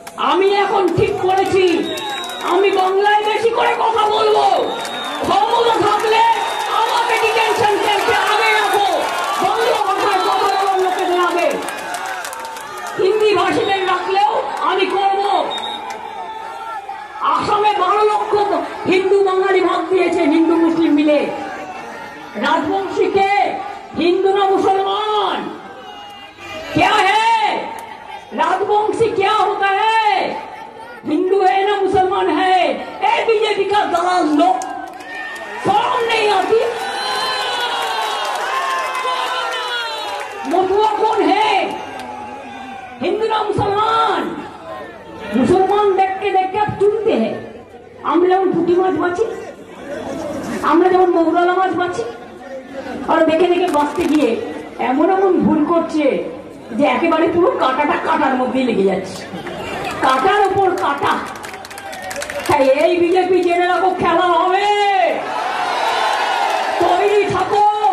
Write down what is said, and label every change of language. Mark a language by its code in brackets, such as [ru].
[bn] আমি এখন ঠিক করেছি আমি বাংলায় বেশি করে কথা বলবো, ক্ষমতা থাকলে আমাকে ডিটেনশন ক্যাম্পে আগে রাখো, বাংলা ভাষায় কথা বলার লোকেদের আগে। হিন্দি ভাষীদের রাখলেও আমি করব। আসামে 12 লক্ষ হিন্দু বাঙালি ভাগ দিয়েছে, হিন্দু মুসলিম মিলে। [hi] राजवंशी के हिंदू ना मुसलमान क्या है? राजवंशी क्या होता है? हिंदू है ना मुसलमान है? ए बीजेपी का दलाल लोग शर्म नहीं आती? मथुआ कौन है? हिंदू ना मुसलमान? मुसलमान देख के आप चुनते हैं। [bn] আমরা যেমন পুঁটি মাছ বাছি, আমরা যেমন মৌরালা মাছ বাছি, আর দেখে দেখে বাঁচতে গিয়ে এমন এমন ভুল করছে যে একেবারে পুরো কাঁটাটা কাঁটার মধ্যে লেগে যাচ্ছে, কাঁটার উপর কাঁটা। তাই এই বিজেপি জেনে রাখো, খেলা হবে, তৈরি থাকো।